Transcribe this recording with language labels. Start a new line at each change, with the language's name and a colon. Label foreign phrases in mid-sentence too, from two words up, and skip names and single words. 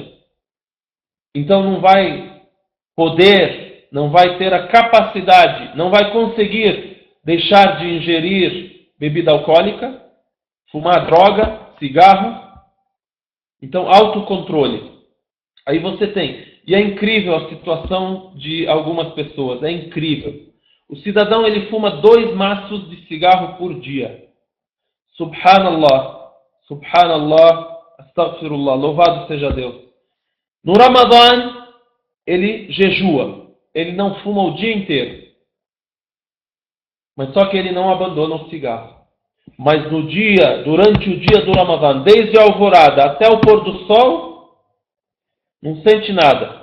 Portuguese: Então não vai poder, não vai ter a capacidade, não vai conseguir deixar de ingerir bebida alcoólica, fumar droga, cigarro. Então, autocontrole. Aí você tem. E é incrível a situação de algumas pessoas. É incrível. O cidadão, ele fuma 2 maços de cigarro por dia.
Arabic: سبحان الله. سبحان الله. أستغفر الله.
Portuguese: Louvado seja Deus. No Ramadã, ele jejua. Ele não fuma o dia inteiro. Mas só que ele não abandona o cigarro. Mas durante o dia do Ramadã, desde a alvorada até o pôr do sol, não sente nada.